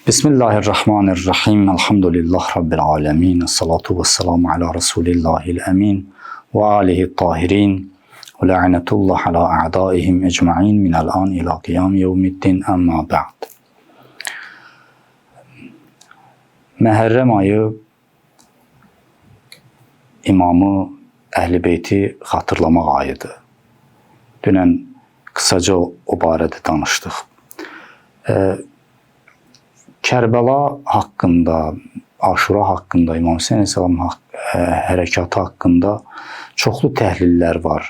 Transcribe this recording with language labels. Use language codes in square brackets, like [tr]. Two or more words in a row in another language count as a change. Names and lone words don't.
[ar] بسم الله الرحمن الرحيم. الحمد لله رب العالمين. الصلاة والسلام على رسول الله الأمين. وآله الطاهرين. ولعنة الله على أعدائهم أجمعين من الآن إلى قيام يوم الدين أما بعد. [az] Məhərrəm ayı imamı Əhl-i Beyti xatırlamaq ayıdır. Dünən kısaca o barədə danışdıq. Kərbəla haqqında, Aşura haqqında, İmam Hüseyin Aleyhisselam hərəkatı haqqında çoxlu təhlillər var.